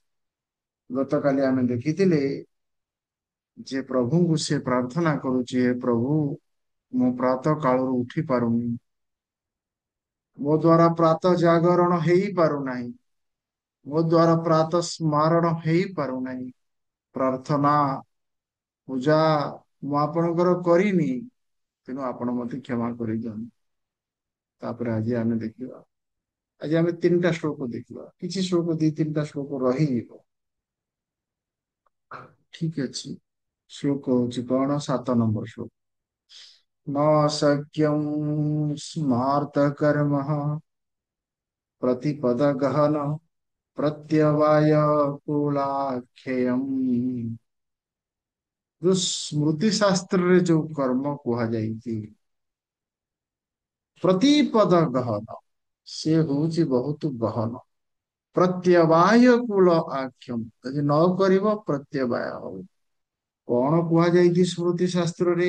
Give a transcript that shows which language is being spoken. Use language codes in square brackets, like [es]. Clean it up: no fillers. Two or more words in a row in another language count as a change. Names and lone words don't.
[or] ଗତକାଲି ଆମେ ଦେଖିଥିଲେ ଯେ ପ୍ରଭୁଙ୍କୁ ସେ ପ୍ରାର୍ଥନା କରୁଛି, ହେ ପ୍ରଭୁ ମୁଁ ପ୍ରାତଃ କାଳରୁ ଉଠି ପାରୁନି, ମୋ ଦ୍ୱାରା ପ୍ରାତଃ ଜାଗରଣ ହେଇପାରୁନାହିଁ, ମୋ ଦ୍ୱାରା ପ୍ରାତଃ ସ୍ମରଣ ହେଇପାରୁନାହିଁ, ପ୍ରାର୍ଥନା ପୂଜା ମୁଁ ଆପଣଙ୍କର କରିନି, ତେଣୁ ଆପଣ ମତେ କ୍ଷମା କରିଦିଅନ୍ତୁ। ତାପରେ ଆଜି ଆମେ ତିନିଟା ଶ୍ଲୋକ ଦେଖିବା, କିଛି ଶ୍ଲୋକ ଦି ତିନିଟା ଶ୍ଲୋକ ରହିଯିବ, ଠିକ ଅଛି। ଶ୍ଲୋକ ହଉଛି କଣ? 7 ନମ୍ବର ଶ୍ଲୋକ। [sa] न शक्यं स्मार्तकर्म प्रतिपदगहन प्रत्यवाय कुलाख्ययम्। [or] जो ସ୍ମୃତି ଶାସ୍ତ୍ରରେ ଯୋଉ କର୍ମ କୁହାଯାଇଛି ପ୍ରତିପଦ ଗହନ, ସେ ହଉଛି ବହୁତ ଗହନ। ପ୍ରତ୍ୟବାୟ କୁଳ ଆକ୍ଷମ, ଯଦି ନ କରିବ ପ୍ରତ୍ୟବାୟ ହବ। କଣ କୁହାଯାଇଛି ସ୍ମୃତି ଶାସ୍ତ୍ରରେ?